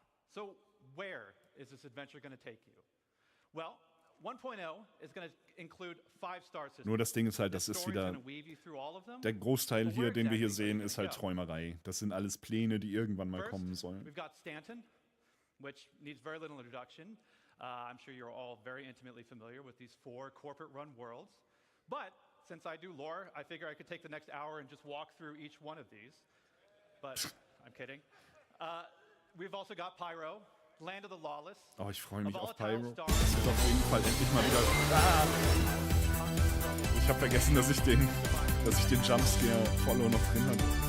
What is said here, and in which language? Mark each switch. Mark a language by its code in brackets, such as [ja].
[en] So where is this adventure going to take you? Well, 1.0 is going to include 5-star systems. [de] Nur das Ding ist halt, das ist wieder der Großteil hier, den wir hier sehen, ist halt Träumerei. Das sind alles Pläne, die irgendwann mal kommen sollen. [en] We've got Stanton, which needs very little introduction. I'm sure you're all very intimately familiar with these 4 corporate-run worlds. But since I do lore, I figure I could take the next hour and just walk through each one of these. But I'm kidding. We've also got Pyro, land of the lawless. [de] Oh, ich freue mich auf Pyro. Das wird auf jeden Fall endlich mal wieder... Ich habe vergessen, dass ich den Jumpscare-Follow noch drin hatte.